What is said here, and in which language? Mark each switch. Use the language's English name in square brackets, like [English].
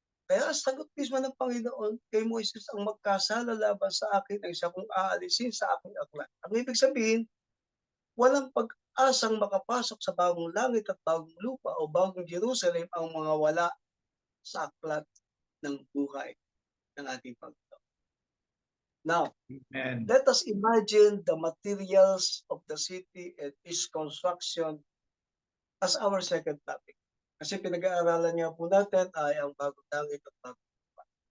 [Filipino] Kaya ang sagot mismo ng Panginoon kay Moises, ang magkasala laban sa akin ay siya kong aalisin sa aking aklat. Ang ibig sabihin, walang pag-asang makapasok sa bagong langit at bagong lupa o bagong Jerusalem ang mga wala sa aklat ng buhay ng ating Panginoon. [English] Now, Amen. let us imagine the materials of the city and its construction as our second topic. [Filipino] Kasi pinag-aaralan nga po natin ay ang bagong langit at bagong lupa.